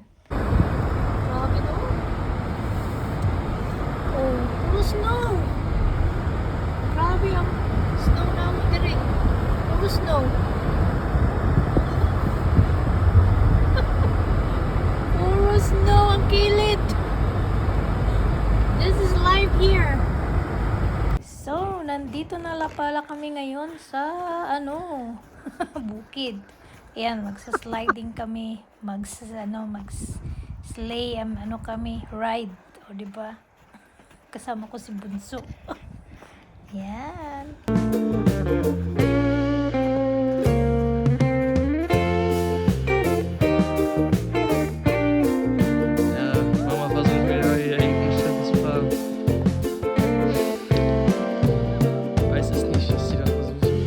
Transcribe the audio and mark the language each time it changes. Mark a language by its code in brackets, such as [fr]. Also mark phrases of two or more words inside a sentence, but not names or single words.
[tl] Grabe no? Oh, puro snow! Grabe ang snow namin din. Puro snow. Puro snow ang kilid. [en] This is life here. [tl] So, nandito na pala kami ngayon sa bukid. Ayan, magsa-sliding kami, mag-sleigh, kami, ride, o diba? kasama ko si Bunso. Yan. [de] Ja, Mama versucht wieder hier irgendein Schritt zu fahren. Weiß es nicht, was sie da versucht.